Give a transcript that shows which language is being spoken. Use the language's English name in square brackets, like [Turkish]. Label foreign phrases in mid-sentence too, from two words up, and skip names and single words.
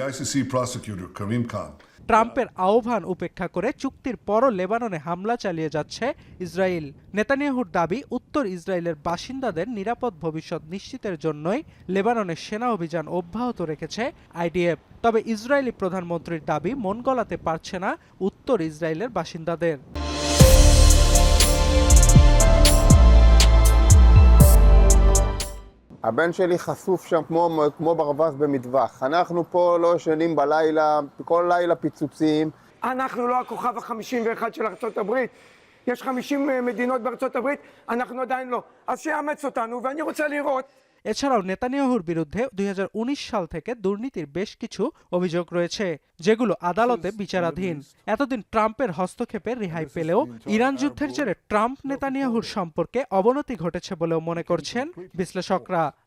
[Bangla] ট্রাম্পের আহ্বান উপেক্ষা করে চুক্তির পরও লেবাননে হামলা চালিয়ে যাচ্ছে ইসরায়েল। নেতানিয়াহুর দাবি, উত্তর ইসরায়েলের বাসিন্দাদের নিরাপদ ভবিষ্যৎ নিশ্চিতের জন্যই লেবাননে সেনা অভিযান অব্যাহত রেখেছে আইডিএফ। তবে ইসরায়েলি প্রধানমন্ত্রীর দাবি মন গলাতে পারছে না উত্তর ইসরায়েলের বাসিন্দাদের। [Hebrew] הבן שלי חשוף שם כמו ברווז במטווח. אנחנו פה לא ישנים בלילה, כל לילה פיצוצים. אנחנו לא הכוכב ה-51 של ארצות הברית. יש 50 מדינות בארצות הברית, אנחנו עדיין לא. אז שיאמץ אותנו, ואני רוצה לראות. [Bangla] এছাড়াও নেতানিয়াহুর বিরুদ্ধে 2019 সাল থেকে দুর্নীতির বেশ কিছু অভিযোগ রয়েছে, যেগুলো আদালতে বিচারাধীন। এতদিন ট্রাম্পের হস্তক্ষেপে রেহাই পেলেও ইরান যুদ্ধের জেরে ট্রাম্প নেতানিয়াহুর সম্পর্কে অবনতি ঘটেছে বলেও মনে করছেন বিশ্লেষকরা।